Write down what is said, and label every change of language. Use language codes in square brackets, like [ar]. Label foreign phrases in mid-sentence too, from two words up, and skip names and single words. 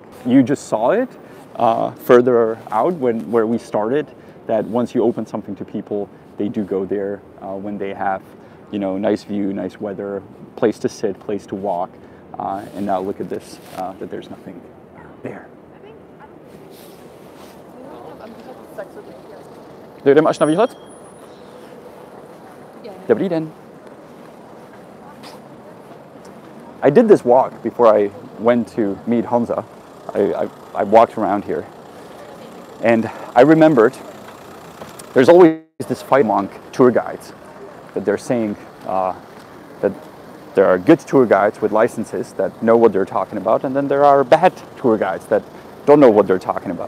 [en] You just saw it further out where we started, that once you open something to people, they do go there when they have, nice view, nice weather, place to sit, place to walk. And now look at this, that there's nothing there. [cs] Dojdeme až na výhled? Dobrý den. [en] I did this walk before I went to meet Honza. I walked around here. And I remembered there's always this fight among tour guides that they're saying that there are good tour guides with licenses that know what they're talking about, and then there are bad tour guides that don't know what they're talking about.